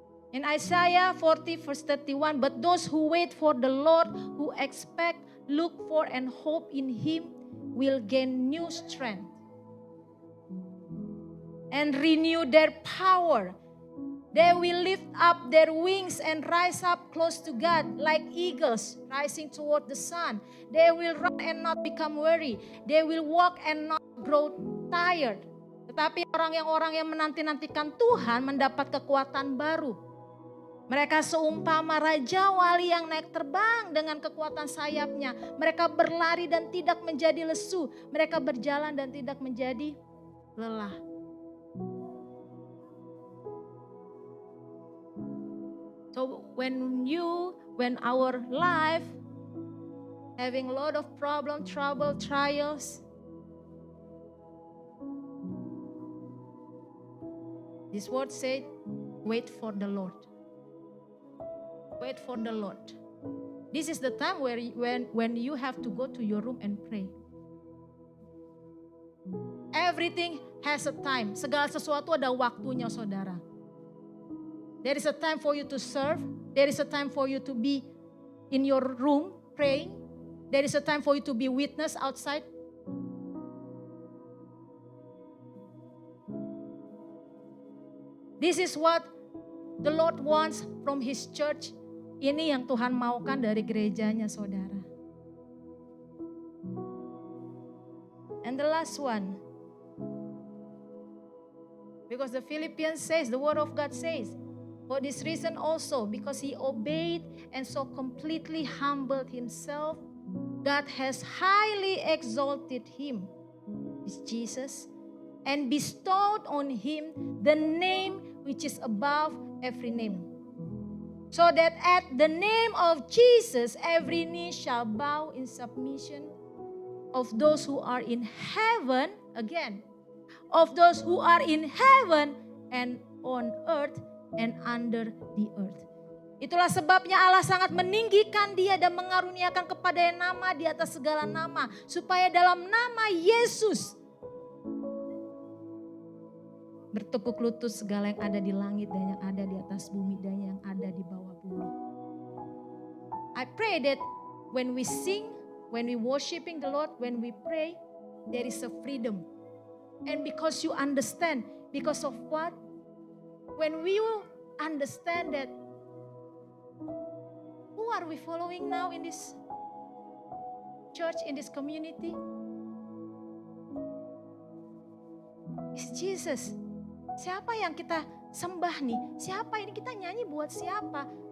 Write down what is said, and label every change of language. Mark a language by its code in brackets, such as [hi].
[en] In Isaiah 40 verse 31, but those who wait for the Lord, who expect, look for and hope in Him, will gain new strength and renew their power. They will lift up their wings and rise up close to God like eagles rising toward the sun. They will run and not become weary. They will walk and not grow tired. [id] Tetapi orang yang menanti-nantikan Tuhan mendapat kekuatan baru. Mereka seumpama raja wali yang naik terbang dengan kekuatan sayapnya. Mereka berlari dan tidak menjadi lesu. Mereka berjalan dan tidak menjadi lelah. [en] So when our life having a lot of problem, trouble, trials, this word said, wait for the Lord. Wait for the Lord. This is the time when you have to go to your room and pray. Everything has a time. [id] Segala sesuatu ada waktunya, saudara. [en] There is a time for you to serve. There is a time for you to be in your room praying. There is a time for you to be witness outside. This is what the Lord wants from His church. [id] Ini yang Tuhan maukan dari gerejanya, saudara. [en] And the last one. Because the Philippians says, the word of God says, for this reason also, because He obeyed and so completely humbled Himself, God has highly exalted Him, is Jesus, and bestowed on Him the name which is above every name. So that at the name of Jesus, every knee shall bow in submission of those who are in heaven, again, of those who are in heaven and on earth and under the earth. [id] Itulah sebabnya Allah sangat meninggikan Dia dan mengaruniakan kepadanya nama di atas segala nama, supaya dalam nama Yesus bertekuk lutut segala yang ada di langit dan yang ada di atas bumi dan yang ada di bawah bumi. [en] I pray that when we sing, when we worshiping the Lord, when we pray, there is a freedom. And because you understand, because of what? When we understand that, who are we following now in this church, in this community? It's Jesus. [id] Siapa yang kita sembah nih? Siapa ini kita nyanyi buat siapa?